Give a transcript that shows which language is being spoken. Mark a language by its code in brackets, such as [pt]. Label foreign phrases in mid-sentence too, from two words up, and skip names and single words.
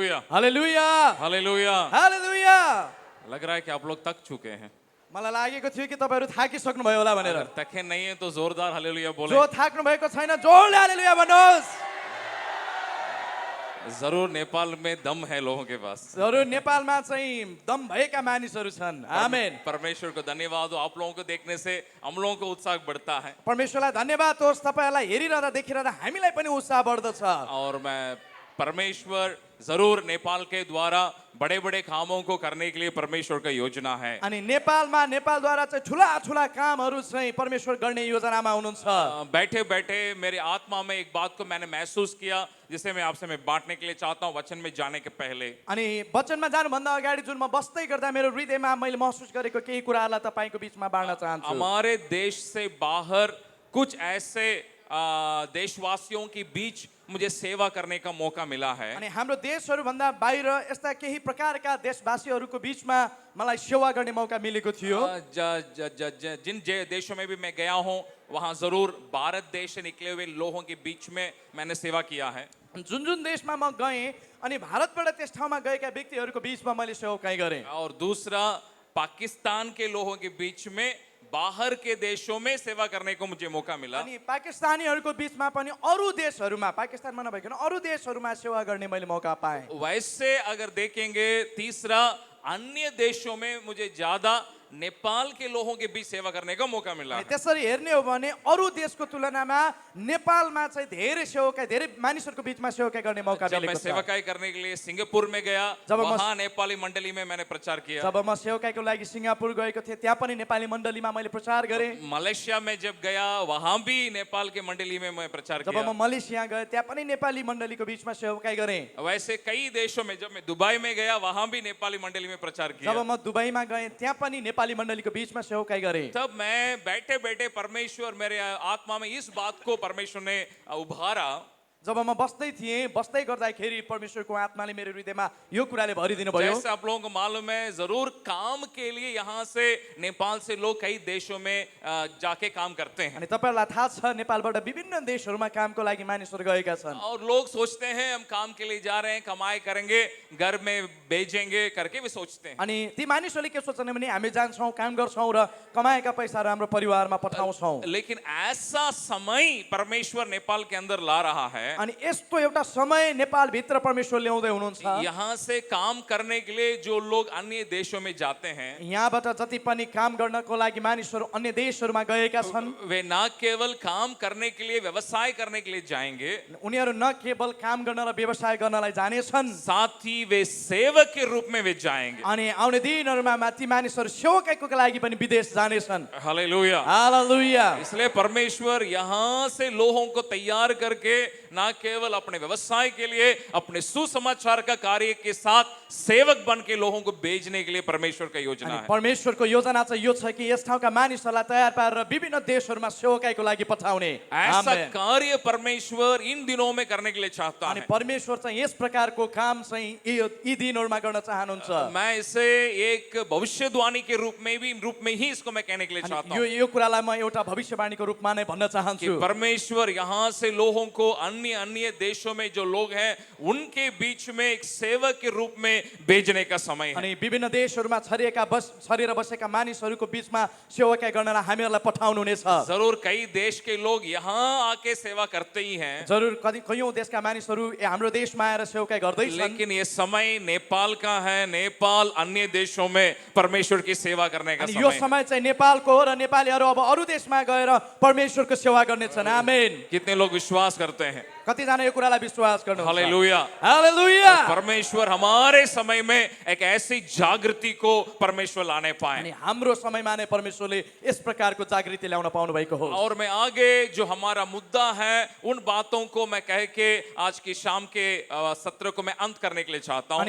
[hi] हालेलुया हालेलुया। हालेलुया। लग रहा है कि आप लोग थक चुके हैं। [ne] मलाई लागेको थियो कि तपाईँहरू थाकिसक्नु भयो होला भनेर। [hi] अगर थके नहीं है तो जोरदार हालेलुया बोले। [ne] जो थाक्नु भएको छैन जोडले हालेलुया भन्नुहोस्। [hi] जरूर नेपाल में दम है लोगों के पास। [ne] जरुर नेपालमा चाहिँ दम भएका मानिसहरू छन्। आमेन। [hi] परमेश्वर को धन्यवाद हो, आप लोगों को देखने से हम लोगों को उत्साह बढ़ता है। [ne] परमेश्वरलाई धन्यवाद होस्, तपाईहरुलाई हेरिरहँदा देखिरहँदा हामीलाई पनि उत्साह बढ्दछ। [hi] और मैं परमेश्वर जरूर नेपाल के द्वारा बड़े बड़े कामों को करने के लिए परमेश्वर का योजना है। [ne] अनि नेपालमा नेपालद्वारा चाहिँ ठुला ठुला कामहरू चाहिँ परमेश्वर गर्ने योजनामा हुनुहुन्छ। [hi] बैठे बैठे मेरी आत्मा में एक बात को मैंने महसूस किया, जिसे मैं आपसे बांटने के लिए चाहता हूँ वचन में जाने के पहले। [ne] अनि वचनमा जानुभन्दा अगाडि जुन म बस्दै गर्दा मेरो हृदयमा मैले महसुस गरेको केही कुराहरूलाई तपाईको बीचमा बाँड्न चाहन्छु। [hi] हमारे देश से बाहर कुछ ऐसे देशवासियों के बीच मुझे सेवा करने का मौका मिला है। [ne] अनि हाम्रो देशहरू भन्दा बाहिर यस्ता केही प्रकारका देशवासीहरूको बीचमा मलाई सेवा गर्ने मौका मिलेको थियो। [hi] जिन देशों में भी मैं गया हूँ वहाँ जरूर भारत देश से निकले हुए लोगों के बीच में मैंने सेवा किया है। [ne] जुन जुन देशमा म गएँ अनि भारतबाट त्यस ठाउँमा गएका व्यक्तिहरूको बीचमा मैले सेवाकाई गरेँ। [hi] और दूसरा पाकिस्तान के लोगों के बीच में बाहर के देशों में सेवा करने को मुझे मौका मिला। [ne] अनि पाकिस्तानीहरूको बीचमा पनि अरू देशहरूमा, पाकिस्तानमा नभइकन अरू देशहरूमा सेवा गर्ने मैले मौका पाएँ। [hi] वैसे अगर देखेंगे तीसरा अन्य देशों में मुझे ज्यादा नेपाल के लोगों के बीच सेवा करने का मौका मिला। [ne] त्यसरी हेर्ने हो भने अरू देशको तुलनामा नेपालमा चाहिँ धेरै सेवाकाई, धेरै मानिसहरूको बीचमा सेवाकाई गर्ने मौका [hi] जब मैं [ne] मिलेको छ। [hi] सेवाकाई करने के लिए सिंगापुर में गया, वहाँ नेपाली मंडली में मैंने प्रचार किया। [ne] जब म सेवाकाईको लागि सिंगापुर गएको थिएँ त्यहाँ पनि नेपाली मण्डलीमा मैले प्रचार गरेँ। [hi] मलेशिया में जब गया वहाँ भी नेपाल के मंडली में मैं प्रचार [ne] जब [hi] किया। [ne] म मलेसिया गएँ त्यहाँ पनि नेपाली मण्डलीको बीचमा सेवाकाई गरेँ। [hi] वैसे कई देशों में, जब मैं दुबई में गया वहाँ भी नेपाली मंडली में प्रचार किया। [ne] जब म दुबईमा गएँ त्यहाँ पनि नेपाली मण्डलीको बीचमा सेवाकाई गरेँ। [hi] तब मैं बैठे बैठे परमेश्वर मेरे आत्मा में इस बात को परमेश्वर ने उभारा। [ne] जब म बस्दै थिएँ, बस्दै गर्दाखेरि परमेश्वरको आत्माले मेरो हृदयमा यो कुराले भरिदिनु भयो। [hi] जैसे आप लोगों को मालूम है, जरूर काम के लिए यहाँ से नेपाल से लोग कई देशों में जाके काम करते हैं। [ne] अनि तपाईहरुलाई थाहा छ नेपालबाट विभिन्न देशहरूमा कामको लागि मानिसहरू गएका छन्। [hi] और लोग सोचते हैं हम काम के लिए जा रहे हैं, कमाई करेंगे, घर में भेजेंगे करके भी सोचते हैं। [ne] अनि ती मानिसहरूले के सोच्छन् भने हामी जान्छौँ, काम गर्छौँ र कमाएका पैसाहरू हाम्रो परिवारमा पठाउँछौँ। [hi] लेकिन ऐसा समय परमेश्वर नेपाल के अंदर ला रहा है। [ne] अनि यस्तो एउटा समय नेपाल भित्र परमेश्वर ल्याउँदै हुनुहुन्छ। [hi] यहाँ से काम करने के लिए जो लोग अन्य देशों में जाते हैं, [ne] यहाँबाट जति पनि काम गर्नको लागि मानिसहरू अन्य देशहरूमा गएका छन्, [hi] वे न केवल काम करने के लिए, व्यवसाय करने के लिए जाएंगे, [ne] उनीहरू न केवल काम गर्न र व्यवसाय गर्नलाई जानेछन्, [hi] साथ ही वे सेवक के रूप में वे जाएंगे। [ne] अनि आउने दिनहरूमा ती मानिसहरू सेवकाईको लागि पनि विदेश जानेछन्। [hi] हालेलुया। [ne] हालेलुया। [hi] इसलिए परमेश्वर यहाँ से लोगों को तैयार करके ना केवल अपने व्यवसाय के लिए, अपने सुसमाचार का कार्य के साथ सेवक बन के लोगों को भेजने के लिए परमेश्वर का योजना है। [ne] परमेश्वरको योजना चाहिँ यो छ कि यस ठाउँका मानिसहरूलाई तयार पारेर विभिन्न देशहरूमा सेवकाईको लागि पठाउने। [hi] ऐसा कार्य परमेश्वर इन दिनों में करने के लिए चाहता [ne] अनि [hi] है। [ne] परमेश्वर चाहिँ यस प्रकारको काम चाहिँ यी दिनहरूमा गर्न चाहनुहुन्छ। [hi] मैं इसे एक भविष्यवाणी के रूप में ही इसको मैं कहने के लिए चाहता हूँ [ne] यो कुरालाई म एउटा भविष्यवाणीको रूपमा नै भन्न [hi] कि [ne] चाहन्छु। [hi] परमेश्वर यहाँ से लोगों को अन्य अन्य देशों में जो लोग हैं उनके बीच में एक सेवक के रूप में भेजने का समय है। [ne] अनि विभिन्न देशहरूमा छरेर बसेका मानिसहरूको बीचमा सेवाकाई गर्नलाई हामीहरूलाई पठाउनु हुनेछ। [hi] जरूर कई देश के लोग यहाँ आके सेवा करते ही हैं, [ne] जरुर कयौं देशका मानिसहरू हाम्रो देशमा आएर सेवाकाई गर्दैछन्। [hi] लेकिन ये समय नेपाल का है। नेपाल अन्य देशों में परमेश्वर की सेवा करने का [ne] अनि यो [hi] समय। [ne] समय चाहिँ नेपालको हो र नेपालीहरू अब अरू देशमा गएर परमेश्वरको सेवा गर्नेछन्। आमेन। [hi] कितने लोग विश्वास करते हैं? [ne] कतिजना यो कुरालाई विश्वास गर्नुहुन्छ? [hi] हालेलुया। [ne] हालेलुया। [hi] परमेश्वर हमारे समय में एक ऐसी जागृति को परमेश्वर लाने पाए। [ne] अनि हाम्रो समयमा नै परमेश्वरले यस प्रकारको जागृति ल्याउन पाउनु भएको हो। [hi] और मैं आगे जो हमारा मुद्दा है उन बातों को मैं कह के आज की शाम के सत्र को मैं अंत करने के लिए चाहता हूँ।